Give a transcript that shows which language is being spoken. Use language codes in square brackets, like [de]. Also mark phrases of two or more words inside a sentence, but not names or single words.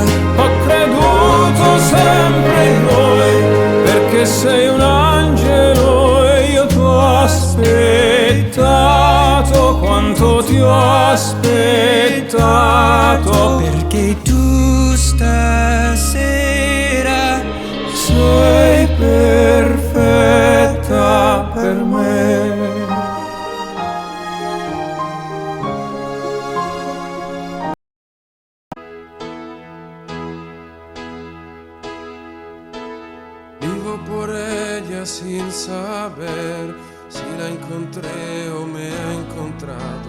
[it] Ho creduto sempre in noi, perché sei un angelo ti ho aspettato, perché tu stasera sei perfetta per me. [es] Vivo por ella sin saber si la encontré o me ha encontrado.